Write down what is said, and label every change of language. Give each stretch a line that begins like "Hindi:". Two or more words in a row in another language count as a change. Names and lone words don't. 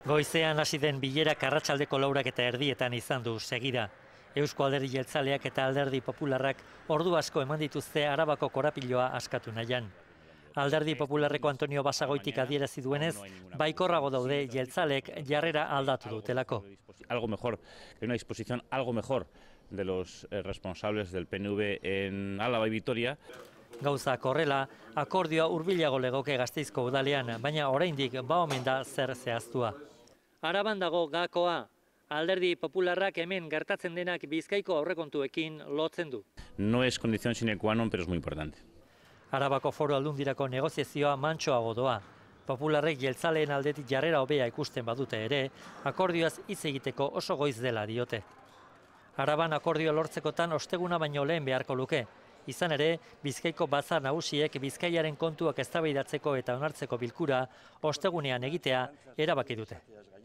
Basque: Goizean hasi den bilerak arratsaldeko 4:30 izan du segida. Eusko Alderdi Jeltzaleak eta Alderdi Popularrak ordu asko eman dituzte Arabako korapiloa askatu nahian. Alderdi Popularreko Antonio Basagoitik adierazi duenez, baikorrago daude jeltzaleek jarrera aldatu dutelako.
Spanish: Algo mejor, una disposición algo mejor de los responsables del PNV en Álava y Vitoria.
Basque: Gauzak horrela, akordioa hurbilago legoke Gasteizko udalean, baina oraindik ba omen da zer zehaztua. Araban dago gakoa, Alderdi Popularrak hemen gertatzen denak Bizkaiko aurrekontuekin lotzen du.
Spanish: No es condición
Latin: sine qua non,
Spanish: pero es muy importante.
Basque: Arabako Foru Aldundirako negoziazioa mantsoago doa. Popularrek jeltzaleen aldetik jarrera hobea ikusten badute ere, akordioaz hitz egiteko oso goiz dela diote. Araban akordio lortzekotan osteguna baino lehen beharko luke. Izan ere, Bizkaiko batzar nagusiek Bizkaiaren kontuak eztabaidatzeko eta onartzeko bilkura ostegunean egitea erabaki dute.